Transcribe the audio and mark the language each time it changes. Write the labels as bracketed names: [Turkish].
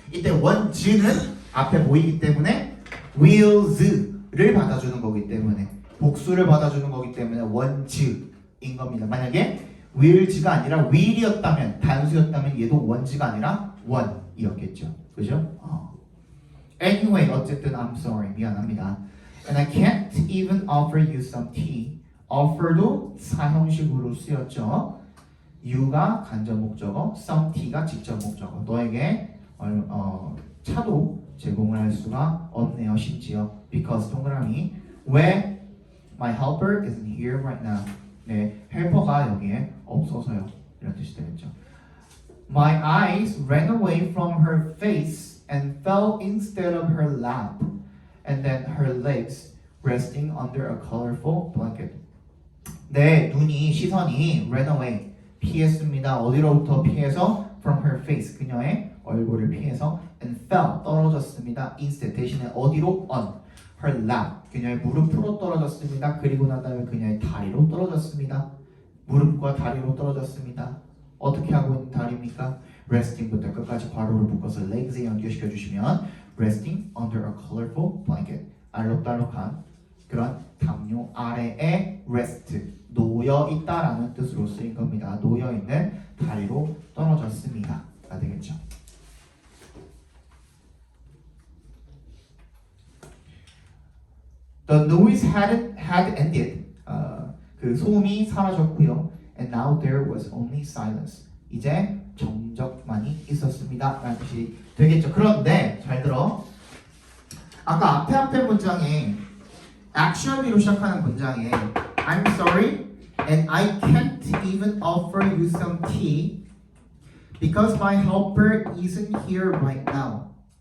[Korean] 이때 원즈는 앞에 보이기 때문에 wheels를 받아주는 거기 때문에 복수를 받아주는 거기 때문에 원즈인 겁니다. 만약에 wheels가 아니라 wheel이었다면 단수였다면 얘도 원즈가 아니라 원이었겠죠. 그죠? [English] Anyway, [Korean] 어쨌든 [English] I'm sorry. [Korean] 미안합니다. [English] And I can't even offer you some tea. [Korean] offer도 사형식으로 쓰였죠. you가 간접 목적어, some tea가 직접 목적어. 너에게 차도 제공을 할 수가 없네요. 심지어 [English] because [Korean] 동그라미 왜 [English] my helper isn't here right now. [Korean] 네, 헬퍼가 여기에 없어서요. 이런 뜻이 되겠죠. [English] My eyes ran away from her face and fell instead of her lap, and then her legs resting under a colorful blanket. [Korean] 내 눈이 시선이 [English] ran away [Korean] 피했습니다. 어디로부터 피해서? [English] From her face [Korean] 그녀의 얼굴을 피해서 [English] and fell [Korean] 떨어졌습니다. instead 대신에 어디로? [English] On her lap [Korean] 그녀의 무릎으로 떨어졌습니다. 그리고 난 다음에 그녀의 다리로 떨어졌습니다. 무릎과 다리로 떨어졌습니다. 어떻게 하고 있는 다리입니까? resting부터 끝까지 괄호를 묶어서 legs에 연결시켜 주시면 [English] resting under a colorful blanket [Korean] 알록달록한 그런 담요 아래에 rest 놓여 있다라는 뜻으로 쓰인 겁니다. 놓여 있는 다리로 떨어졌습니다. 가 되겠죠. [English] The noise had ended. [Korean] 그 소음이 사라졌고요. [English] And now there was only silence. [Korean] 이제 정적만이 있었습니다. 라는 뜻이 되겠죠. 그런데 잘 들어. 아까 앞에 문장에 [English] actually로 [Korean] 시작하는 문장에 [English] I'm sorry and I can't even offer you some tea because my helper isn't here right now.